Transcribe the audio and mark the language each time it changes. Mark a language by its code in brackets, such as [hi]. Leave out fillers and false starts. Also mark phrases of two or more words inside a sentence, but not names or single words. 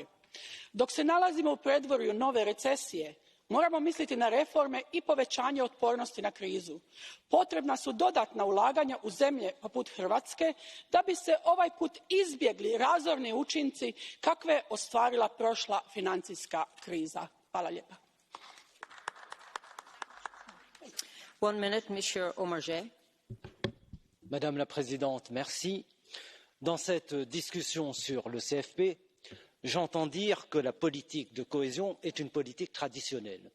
[hr] Dok se nalazimo u predvorju nove recesije, moramo misliti na reforme i povećanje otpornosti na krizu. Potrebna su dodatna ulaganja u zemlje poput Hrvatske da bi se ovaj put izbjegli razorni učinci kakve je ostvarila prošla financijska kriza. Hvala lijepa. [fr] Madame la Présidente, merci. Dans cette discussion sur le CFP, j'entends dire que la politique de cohésion est une politique traditionnelle.